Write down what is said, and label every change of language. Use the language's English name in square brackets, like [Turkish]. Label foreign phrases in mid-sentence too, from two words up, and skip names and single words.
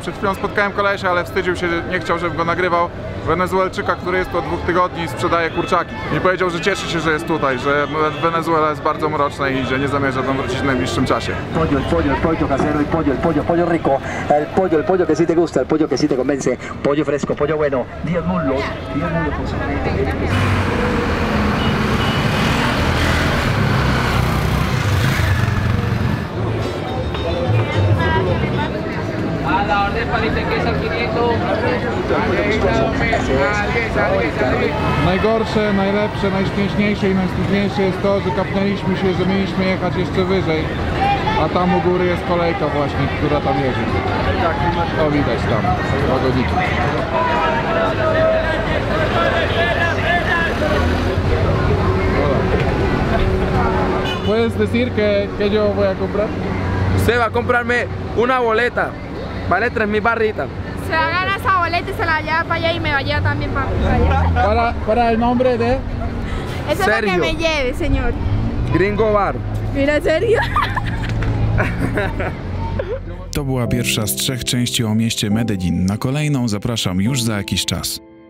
[Polish] Przed chwilą spotkałem kolesia, ale wstydził się, nie chciał, żebym go nagrywał. Wenezuelczyka, który jest tu od 2 tygodni i sprzedaje kurczaki. I powiedział, że cieszy się, że jest tutaj, że Wenezuela jest bardzo mroczna i że nie zamierza tam wrócić w najbliższym czasie. [Spanish] El pollo casero, el pollo rico, el pollo que sí te gusta, el pollo que sí te convence, pollo fresco, pollo bueno, 10 muslos por A la orden palita queso 500. [Polish] Najgorsze, najlepsze, najśmieszniejsze i najsmutniejsze jest to, że kapnęliśmy się, że mieliśmy jechać jeszcze wyżej, a tam u góry jest kolejka właśnie, która tam jedzie. To widać tam, wagoniki. [Spanish] ¿Puedes decir que yo voy a comprar? Usted va a comprarme una boleta, vale 3.000 barritas. Se va a ganar esa boleta y se la lleva para allá y me va a llevar también para allá. Para el nombre de... Eso es lo que me lleve, señor. Gringo Bar. Mira, serio. [Polish] To była pierwsza z 3 części o mieście Medellin. Na kolejną zapraszam już za jakiś czas.